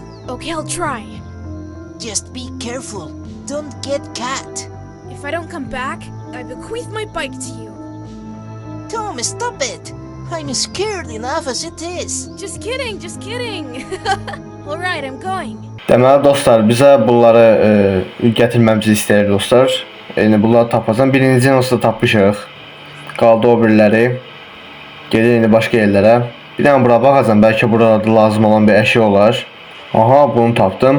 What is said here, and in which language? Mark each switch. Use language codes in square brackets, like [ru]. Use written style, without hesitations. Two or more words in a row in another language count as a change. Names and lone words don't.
[en] Okay, I'll try. Just be careful. Don't get caught. If I don't come back, I bequeath my bike to you. Tom, stop it. I'm scared enough as it is. Just kidding, just kidding. Alright, I'm going. [az] Deməli dostlar, bizə bunları gətirməmizi istəyir dostlar. Yəni bunları tapacağam. Birinci onsuz da tapmışıq. Qaldı o biriləri. Gedir indi başqa yerlərə. Bir dənə bura baxacam, bəlkə burada lazım olan bir əşya olar. Aha, bunu tapdım.